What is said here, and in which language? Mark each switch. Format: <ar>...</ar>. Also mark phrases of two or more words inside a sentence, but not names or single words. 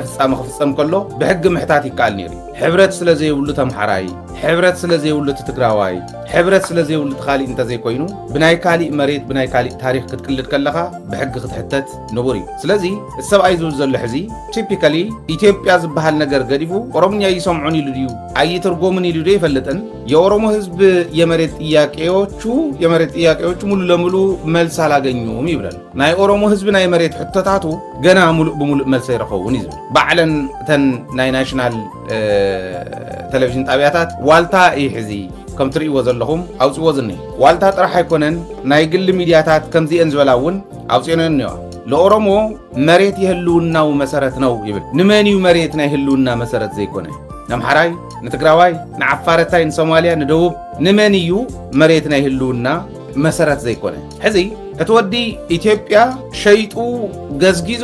<ti>ፍጻመ ክፍጸም ከሎ ብሕጊ ምሕታት ይከኣል ነይሩ ሕብረት ስለ ዘይብሉ ተምሓራይ ሕብረት ስለ ዘይብሉ ትግራዋይ ሕብረት ስለ ዘይብሉ ተኻሊእ እንተዘይኮይኑ ብናይ ካሊእ መሬት ብናይ ካሊእ ታሪኽ ክትቅልድ ከለኻ ብሕጊ ክትሕተት ንቡር እዩ ስለዚ ሰብኣይ ዝብል ዘሎ ሕዚ ቲፒካሊ ኢትዮጵያ ዝበሃል ነገር ገዲፉ ኦሮምኛ ይሰምዑን ኢሉ ድዩ ኣይትርጎምን ኢሉ ዶ ይፈልጥን</ti> <am>የኦሮሞ ህዝብ የመሬት ጥያቄዎቹ ሙሉ ለሙሉ መልስ አላገኙም ይብላል</am> <ti>ናይ ኦሮሞ ህዝብ ናይ መሬት ሕቶታቱ ገና ሙሉእ ብሙሉእ መልስ ይረኸቡን ይዝብል ባዕለን ተን ናይ ናሽናል ቴሌቪዥን ጣብያታት ዋልታ ይሕዚ ከም ትርእይዎ ዘለኹም ኣውፅዎ ዝኒ ዋልታ ጥራሕ ኣይኮነን ናይ ግሊ ሚድያታት ከምዚአን ዝበላውን ኣውፅዮነን ነዋ</ti> <am>ለኦሮሞ መሬት የህልውናው መሰረት ነው</am> <ti>ይብል ንመን እዩ መሬት ናይ ህልውና መሰረት ዘይኮነ ንኣምሓራይ ንትግራዋይ ንዓፋረታይ ንሶማልያ ንደቡብ ንመን እዩ መሬት ናይ ህልውና መሰረት ዘይኮነ ሕዚ እቲ ወዲ ኢትዮጵያ ሸይጡ ገዝጊዙ</ti>